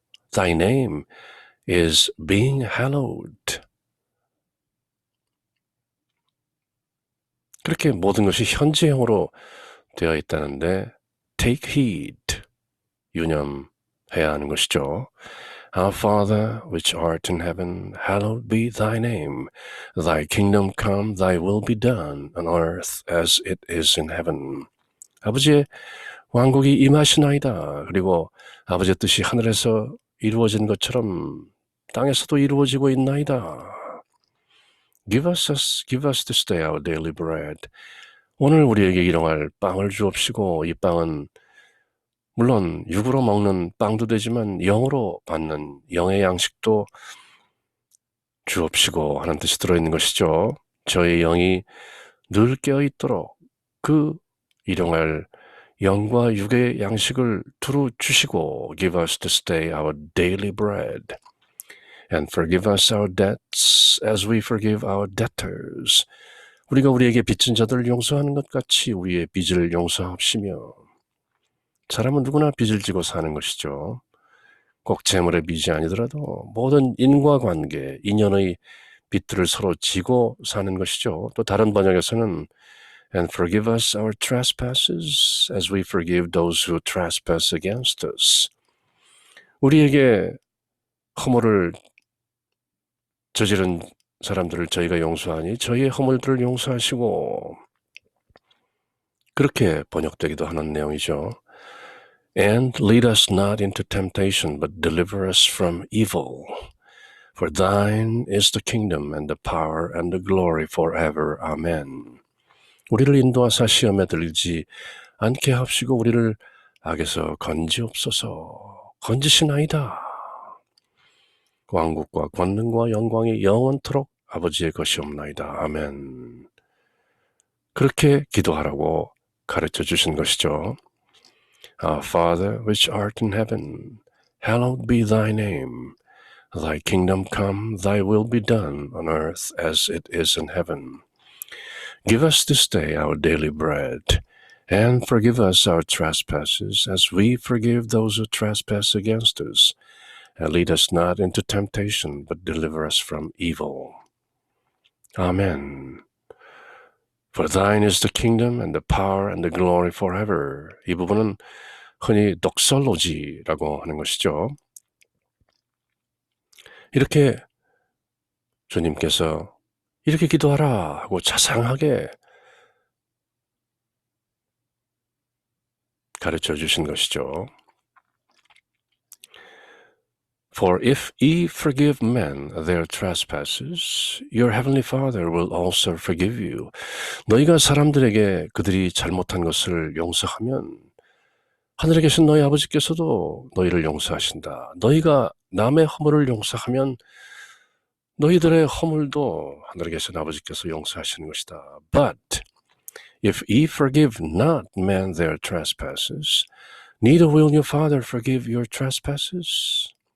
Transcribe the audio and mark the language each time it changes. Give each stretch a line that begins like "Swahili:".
English: Thy name is being hallowed.
Korean: 그렇게 모든 것이 현재형으로 되어 있다는데
English: take heed,
Korean: 유념해야 하는 것이죠.
English: Our Father, which art in heaven, hallowed be thy name. Thy kingdom come, thy will be done, on earth as it is in heaven.
Korean: 아버지의 왕국이 임하시나이다. 그리고 아버지의 뜻이 하늘에서 이루어진 것처럼 땅에서도 이루어지고 있나이다.
English: Give us this day our daily bread.
Korean: 오늘 우리에게 일용할 빵을 주옵시고, 이 빵은 물론 육으로 먹는 빵도 되지만 영으로 받는 영의 양식도 주옵시고 하는 뜻이 들어있는 것이죠. 저의 영이 늘 깨어있도록 그 일용할 영과 육의 양식을 두루 주시고
English: Give us this day our daily bread and forgive us our debts as we forgive our debtors.
Korean: 우리가 우리에게 빚진 자들을 용서하는 것 같이 우리의 빚을 용서하시며 사람은 누구나 빚을 지고 사는 것이죠. 꼭 재물의 빚이 아니더라도 모든 인과관계, 인연의 빚들을 서로 지고 사는 것이죠. 또 다른 번역에서는
English: And forgive us our trespasses as we forgive those who trespass against us.
Korean: 우리에게 허물을 저지른 사람들을 저희가 용서하니 저희의 허물들을 용서하시고 그렇게 번역되기도 하는 내용이죠.
English: And lead us not into temptation, but deliver us from evil. For thine is the kingdom and the power and the glory forever. Amen.
Korean: 우리를 인도하사 시험에 들지 않게 하옵시고 우리를 악에서 건지옵소서. 건지시나이다. 왕국과 권능과 영광이 영원토록 아버지의 것이옵나이다. 아멘. 그렇게 기도하라고 가르쳐 주신 것이죠.
English: Our Father, which art in heaven, hallowed be thy name. Thy kingdom come, thy will be done on earth as it is in heaven. Give us this day our daily bread, and forgive us our trespasses as we forgive those who trespass against us. And lead us not into temptation, but deliver us from evil. Amen. For thine is the kingdom and the power and the glory forever.
Korean: 이 부분은 흔히 독설로지라고 하는 것이죠. 이렇게 주님께서 이렇게 기도하라 하고 자상하게 가르쳐 주신 것이죠.
English: For if ye forgive men their trespasses, your heavenly Father will also forgive you.
Korean: 너희가 사람들에게 그들이 잘못한 것을 용서하면 하늘에 계신 너희 아버지께서도 너희를 용서하신다. 너희가 남의 허물을 용서하면 너희들의 허물도 하늘에 계신 아버지께서 용서하시는 것이다.
English: But if ye forgive not men their trespasses, neither will your Father forgive your trespasses.